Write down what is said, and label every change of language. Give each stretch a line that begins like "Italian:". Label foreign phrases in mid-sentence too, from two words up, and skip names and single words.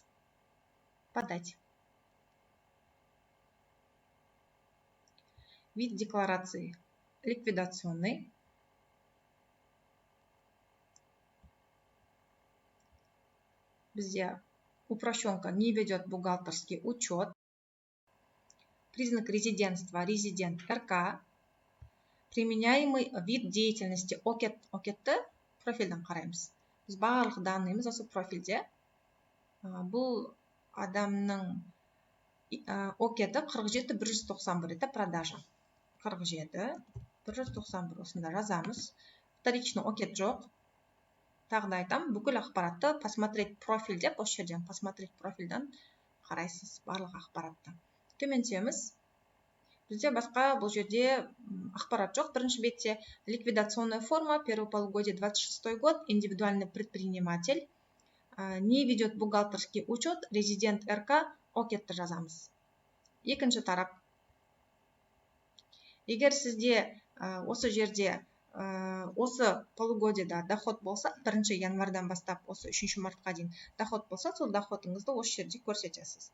Russian: Подать. Вид декларации ликвидационный. Бізде упрощенка не ведет бухгалтерский учет. признак резидентства, резидент РК, применяемый вид деятельности
Kazakh: окетті профильден қараймыз. Біз барлық данныйымыз осы профильде. Бұл адамның океті 47-191,
Russian: это продажа.
Kazakh: 47-191 осында жазамыз. Вторичный окет жоқ. Тағы да айтам, бүкіл ақпаратты
Russian: посмотреть профиль
Kazakh: деп, осы жерден посмотреть профильдан қарайсыз барлық ақпаратты. Төмен түсеміз. Бізде басқа бұл жерде ақпарат жоқ.
Russian: Бірінші бетте ликвидационная форма, первое полугодие 26 год, индивидуальный предприниматель, не ведет бухгалтерский учет,
Kazakh: резидент РК, окетті жазамыз. Екінші тарап. Егер сізде осы жерде осы полугодияда доход болса, 1 январдан бастап осы 3 мартқа дейін доход болса, сол доходыңызды осы жерде көрсетесіз.